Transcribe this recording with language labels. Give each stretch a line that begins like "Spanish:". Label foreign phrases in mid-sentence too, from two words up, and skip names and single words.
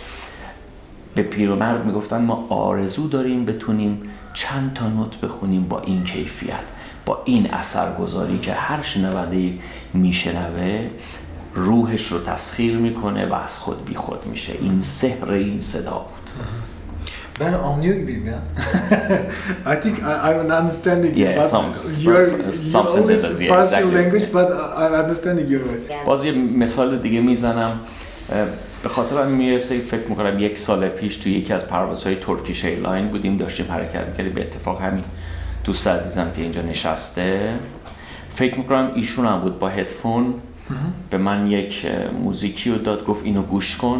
Persian: به پیرمرد میگفتن ما آرزو داریم بتونیم چند تا نوت بخونیم با این کیفیت، با این اثرگذاری که هر شنونده میشنوه روحش رو تسخیر میکنه و از خود بی خود میشه. این سحر این صدا بود.
Turkish: Ben anlıyor gibiyim ya.
English: I think I'm understanding you, Yeah, but some you only sentences, yeah, parse your exactly. language, but I'm understanding your way.
Persian: باز یه مثال دیگه میزنم. به خاطرم میرسه فکر میکنم 1 سال پیش توی یکی از پروازهای ترکیش ایرلاین بودیم، داشتیم حرکت میکردیم. به اتفاق همین دوست عزیزم که اینجا نشسته، فکر میکنم ایشون هم بود، با هدفون به من یک موزیکی رو داد، گفت اینو گوش کن.